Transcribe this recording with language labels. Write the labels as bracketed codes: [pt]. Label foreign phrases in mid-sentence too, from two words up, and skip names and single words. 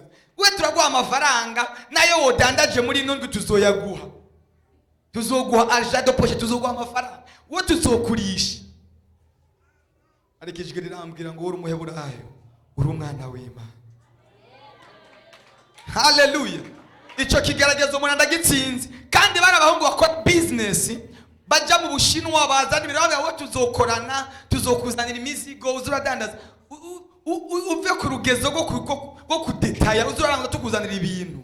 [rn] We turaguha amafaranga nayo wodandaje muri nondwe tuzoyaguha. Tuzoguha [fr] argent de poche, [rn] tuzoguha amafaranga. Wo tuzokurisha. Ariko ijwi rirambwira ngo uri umuheburayo, uri umwana w'Imana. Hallelujah. Ico kigaragaza umuntu ndagitsinze. Kandi bari abahungu bakora business baja mu Bushinwa bazana ibirabo aho tuzokorana, tuzokuzanira imizigo uzuradandaza. Uve ku rugezo rwo kudetaya uzuraranga tukuzanira ibintu.